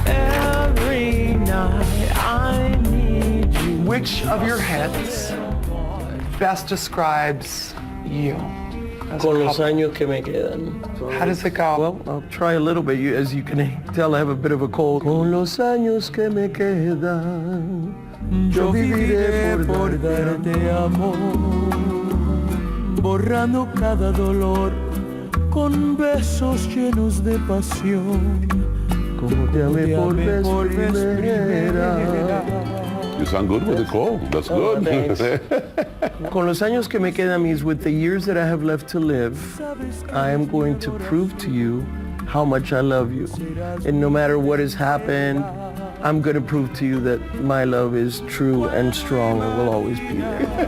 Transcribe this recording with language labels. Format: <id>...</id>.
<en>Every night I need you. Which of your hits best describes you? as a</en> <es>Con los</es> <en>couple?</en> <es>años que me quedan.</es> <en>How does it go? Well, I'll try a little bit. As you can tell, I have a bit of a cold.</en> <es>Con los años que me quedan, yo viviré por darte amor, borrando cada dolor con besos llenos de pasión, como te amé por vez primera.</es> <en>You sound good with the cold. That's good.</en> <es>Con los años que me quedan</es> <en>means with the years that I have left to live, I am going to prove to you how much I love you. And no matter what has happened, I'm going to prove to you that my love is true and strong and will always be there.</en>